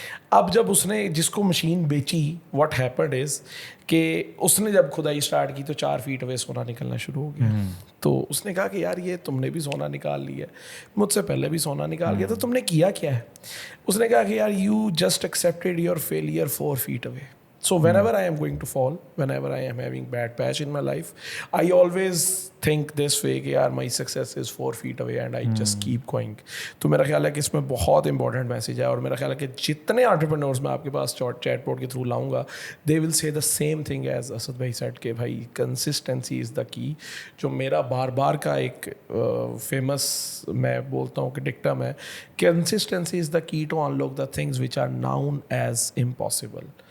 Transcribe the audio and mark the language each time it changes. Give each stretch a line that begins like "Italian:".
Urdu: اب جب اس نے جس کو مشین بیچی,
English: what happened is
Urdu: کہ اس نے جب کھدائی اسٹارٹ کی تو
English: 4 feet away
Urdu: سونا نکلنا شروع ہو گیا. تو اس نے کہا کہ یار یہ تم نے بھی سونا نکال لیا, مجھ سے پہلے بھی سونا نکال گیا, تو تم نے کیا کیا ہے؟ اس نے کہا کہ یار
English: You just accepted your failure 4 feet away. So whenever I am going to fall, whenever I am having bad patch in my life, I always think this way
Urdu: کہ یار
English: my success is 4 feet away and I just keep going.
Urdu: تو میرا خیال ہے کہ اس میں بہت important message ہے, اور میرا خیال ہے کہ جتنے انٹرپرینورز میں آپ کے پاس چیٹ بورڈ کے تھرو لاؤں گا,
English: they will say the same thing as
Urdu: Asad بھائی said کہ بھائی
English: consistency is the key.
Urdu: جو میرا بار بار کا ایک فیمس میں بولتا ہوں کہ ڈکٹم ہے,
English: consistency is the key to unlock the things which are known as impossible.